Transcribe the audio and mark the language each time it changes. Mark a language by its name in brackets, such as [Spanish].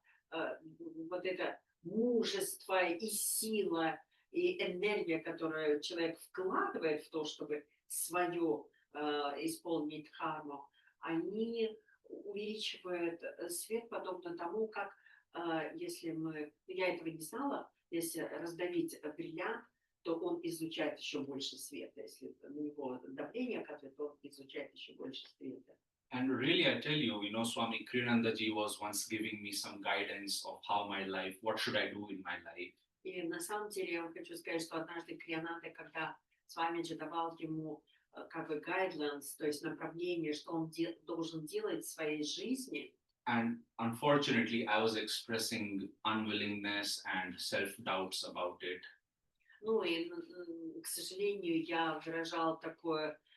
[Russian] Вот это мужество и сила и энергия, которую человек вкладывает в то, чтобы свою исполнить дхарму, они увеличивают свет, подобно тому, как если я этого не знала, если раздавить бриллиант, то он излучает еще больше света. Если на него давление оказывает, то он излучает еще больше света. [English] And really, I tell you, Swami Kriyanandaji was once giving me some guidance of how my life, what should I do in my life. [Russian] И на самом деле я вам хочу сказать, что однажды Криянанда, когда Свамиджи давал ему как бы guidelines, то есть направление, что он должен делать в своей жизни. [English] And unfortunately, I was expressing unwillingness and self-doubts about it. [Russian] Ну и, к сожалению, я выражал такое,